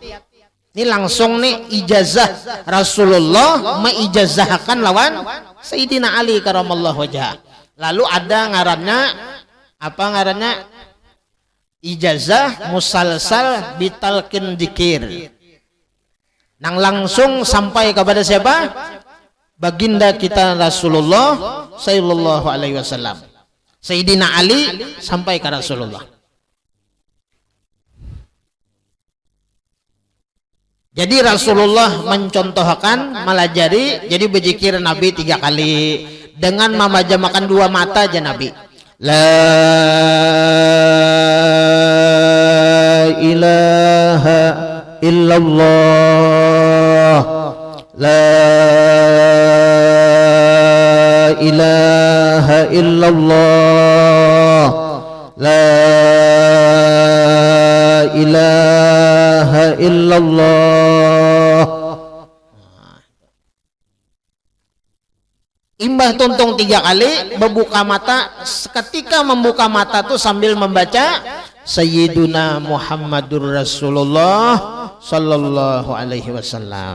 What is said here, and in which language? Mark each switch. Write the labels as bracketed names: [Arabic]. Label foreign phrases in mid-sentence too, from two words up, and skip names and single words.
[Banjar] Ini langsung nih ijazah Rasulullah meijazahkan lawan Sayyidina Ali [Arabic] كرم الله وجهه. [Banjar] Lalu ada ngarannya apa ngarannya? Ijazah [Arabic] مسلسل بالتلقين [Banjar] dzikir. Nang langsung sampai kepada siapa? Baginda kita Rasulullah [Arabic] صلى الله عليه وسلم. [Banjar] Sayyidina Ali sampai ke Rasulullah. Jadi Rasulullah mencontohkan melajari, jadi berzikir Nabi 3 kali dengan memejamkan 2 mata aja Nabi. [Arabic] لا إله إلا الله، لا إله إلا الله، لا إله إلا الله. [Banjar] Imbah tuntung 3 kali, membuka mata. Ketika membuka mata tuh sambil membaca [Arabic] سيدنا محمد رسول الله صلى الله عليه وسلم.